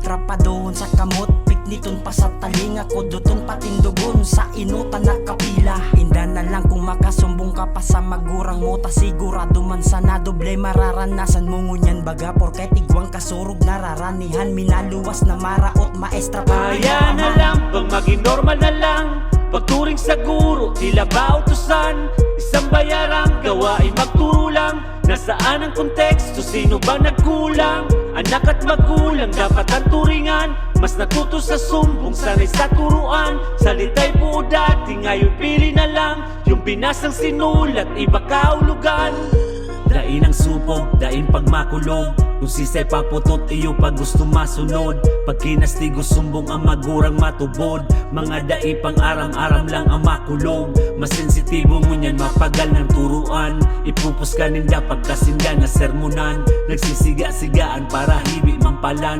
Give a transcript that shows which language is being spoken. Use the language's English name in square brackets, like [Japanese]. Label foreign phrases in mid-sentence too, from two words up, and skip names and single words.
[Bikol] Trapadohon sa kamot, pikniton pa sa talinga ko. Duton patindugon sa inutan na kapila. Inda na lang kung makasumbong ka pa sa magurang mo. Ta sigurado man sana doble mararanasan mo ngunyan baga. Porket igwang kasurog nararanihan. Minaluwas na maraot maestra pa. [Filipino] Kaya na lang bang maging normal na lang pagturing sa guro, tila ba utusan? Isang bayarang gawain magturo lang. Nasaan ang konteksto, sino ba nagkulang? Anak at magulang dapat ang turingan. Mas natuto sa sumbong, sanay sa turuan. Salita'y buo dati, ngayon pili na lang yung binasang sinulat, iba kahulugan. [Bikol] Dain ang supog, dain pagmakulog. Kung sisay paputot iyo pag gusto masunod. Pag kinastigo sumbong ang magurang matubod. Mga dai pang aram-aram lang ang makulog. Mas sensitibo mo niyan mapagal ng turuan. Ipupus ka ninda pagkasinda na sermonan. Nagsisiga-sigaan para hibi mampalan.